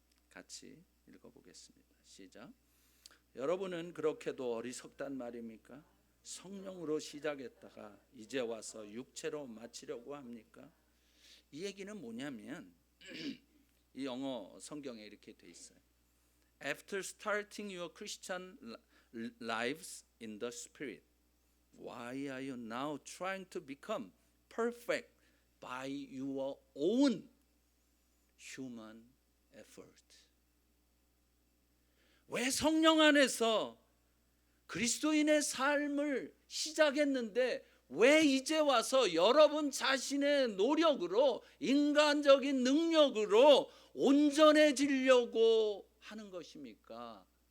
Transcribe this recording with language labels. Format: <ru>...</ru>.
<ko>같이 읽어보겠습니다. 시작. 여러분은 그렇게도 어리석단 말입니까? 성령으로 시작했다가 이제 와서 육체로 마치려고 합니까? 이 얘기는 뭐냐면 이 영어 성경에 이렇게 돼 있어요.</ko> <en>After starting your Christian lives in the Spirit, why are you now trying to become perfect by your own human effort?</en> <ko>왜 성령 안에서 그리스도인의 삶을 시작했는데 왜 이제 와서 여러분 자신의 노력으로, 인간적인 능력으로 온전해지려고 하는 것입니까?</ko>